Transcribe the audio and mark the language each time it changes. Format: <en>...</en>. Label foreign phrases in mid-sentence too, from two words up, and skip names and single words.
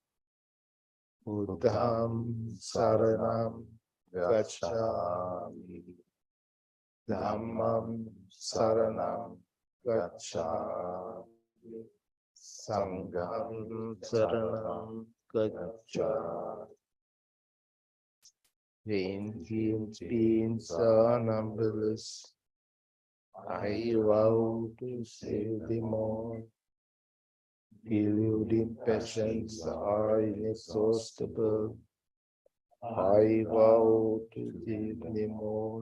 <pi>Buddham saranam gacchami. Dhammam saranam gacchami. Sangham saranam gacchami.</pi> <en>Ancient beings are numberless. I vow to save them all. Deluding passions are inexhaustible. I vow to save them all.</en>